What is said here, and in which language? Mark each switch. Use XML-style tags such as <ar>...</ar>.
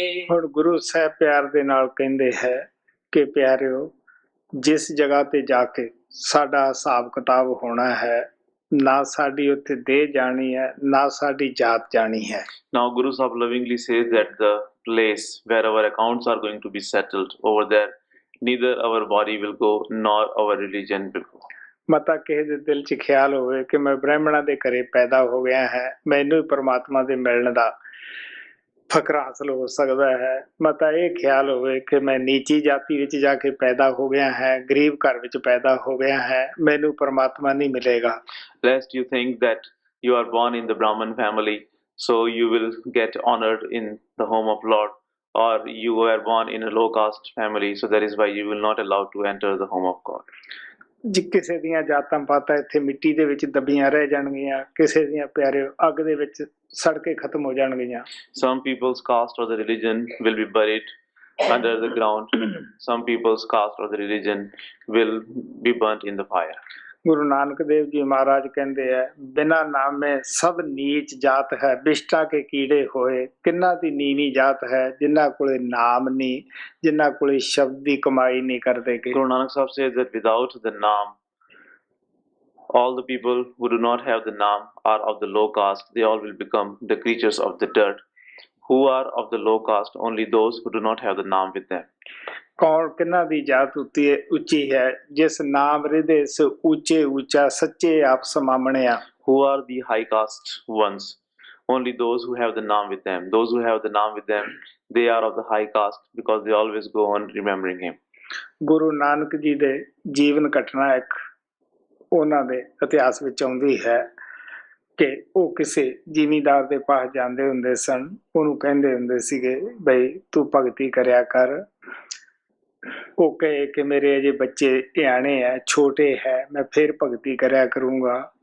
<pa>ਹੁਣ ਗੁਰੂ ਸਾਹਿਬ ਪਿਆਰ ਦੇ ਨਾਲ ਕਹਿੰਦੇ ਹੈ ਕਿ ਪਿਆਰਿਓ, ਜਿਸ ਜਗ੍ਹਾ ਤੇ ਜਾ ਕੇ ਸਾਡਾ ਹਿਸਾਬ ਕਿਤਾਬ ਹੋਣਾ ਹੈ, ਨਾ ਸਾਡੀ ਉੱਥੇ ਦੇਹ ਜਾਣੀ ਹੈ, ਨਾ ਸਾਡੀ ਜਾਤ ਜਾਣੀ ਹੈ।</pa> <en>Now Guru Sahib lovingly says that the place where our accounts are going to be settled, over there neither our body will go nor our religion will go.</en> <pa>ਮਤਾ ਕਿਸੇ ਦੇ ਦਿਲ 'ਚ ਖਿਆਲ ਹੋਵੇ ਕਿ ਮੈਂ ਬ੍ਰਾਹਮਣਾਂ ਦੇ ਘਰੇ ਪੈਦਾ ਹੋ ਗਿਆ ਹੈ, ਮੈਨੂੰ ਹੀ ਪਰਮਾਤਮਾ ਦੇ ਮਿਲਣ ਦਾ ਫਕਰ ਹਾਸਲ ਹੋ ਸਕਦਾ ਹੈ। ਮਤਾ ਇਹ ਖਿਆਲ ਹੋਵੇ ਕਿ ਮੈਂ ਨੀਚੀ ਜਾਤੀ ਵਿੱਚ ਜਾ ਕੇ ਪੈਦਾ ਹੋ ਗਿਆ ਹੈ, ਗਰੀਬ ਘਰ ਵਿੱਚ ਪੈਦਾ ਹੋ ਗਿਆ ਹੈ, ਮੈਨੂੰ ਪਰਮਾਤਮਾ ਨਹੀਂ ਮਿਲੇਗਾ।</pa> <en>Lest you think that you are born in the Brahman family, so you will get honored in the home of Lord, or you were born in a low caste family, so that is why you will not allowed to enter the home of God.</en> <pa>ਜੇ ਕਿਸੇ ਦੀਆਂ ਜਾਤਾਂ ਪਾਤਾਂ ਇੱਥੇ ਮਿੱਟੀ ਦੇ ਵਿੱਚ ਦਬੀਆਂ ਰਹਿ ਜਾਣਗੀਆਂ, ਕਿਸੇ ਦੀਆਂ ਪਿਆਰਿਓ ਅੱਗ ਦੇ ਵਿੱਚ ਸੜ ਕੇ ਖਤਮ ਹੋ ਜਾਣਗੀਆਂ।</pa> <en>Some people's caste or the religion will be buried under the ground. Some people's caste or the religion will be burnt in the fire.</en> <pa>Guru Nanak Dev ji ਮਹਾਰਾਜ ਕਹਿੰਦੇ ਹੈ, ਬਿਨਾ ਨਾਮੇ ਸਭ ਨੀਚ ਜਾਤ ਹੈ, ਬਿਸ਼ਟਾ ਕੇ ਕੀੜੇ ਹੋਏ। ਕਿੰਨਾ ਦੀ ਨੀਵੀਂ ਜਾਤ ਹੈ, ਜਿਨ੍ਹਾਂ ਕੋਲੇ ਨਾਮ ਨਹੀਂ, ਜਿਨ੍ਹਾਂ ਕੋਲੇ ਸ਼ਬਦ ਦੀ ਕਮਾਈ ਨਹੀਂ ਕਰਦੇ।</pa> <en>Guru Nanak Sahib says that without the Naam, all the people who do not have the Naam are of the low caste. They all will become the creatures of the dirt. Who are of the low caste? Only those who do not have the Naam with them.</en> <pa>ਕੌਣ ਕਿਹਨਾਂ ਦੀ ਜਾਤ ਉੱਚੀ ਹੈ, ਜਿਸ ਨਾਮ ਰਿਦੇ ਸ ਉੱਚੇ ਉੱਚਾ, ਸੱਚੇ ਆਪ ਸਮਾਮਣਿਆ।</pa> <en>Who are the high caste ones? Only those who have the Naam with them. Those who have the Naam with them, they are of the high caste because they always go on remembering him.</en> <pa>Guru Nanak ji ਦੇ ਜੀਵਨ ਘਟਨਾ ਇੱਕ ਉਹਨਾਂ ਦੇ ਇਤਿਹਾਸ ਵਿੱਚ ਆਉਂਦੀ ਹੈ ਕਿ ਉਹ ਕਿਸੇ ਜ਼ਿਮੀਂਦਾਰ ਦੇ ਪਾਸ ਜਾਂਦੇ ਹੁੰਦੇ ਸਨ। ਉਹਨੂੰ ਕਹਿੰਦੇ ਹੁੰਦੇ ਸੀਗੇ, ਬਈ ਤੂੰ ਭਗਤੀ ਕਰਿਆ ਕਰ। ਉਹ ਕਹੇ ਕਿ ਮੇਰੇ ਅਜੇ ਬੱਚੇ ਨਿਆਣੇ ਹੈ, ਛੋਟੇ ਹੈ, ਮੈਂ ਫਿਰ ਭਗਤੀ ਕਰਿਆ ਕਰੂੰਗਾ।</pa>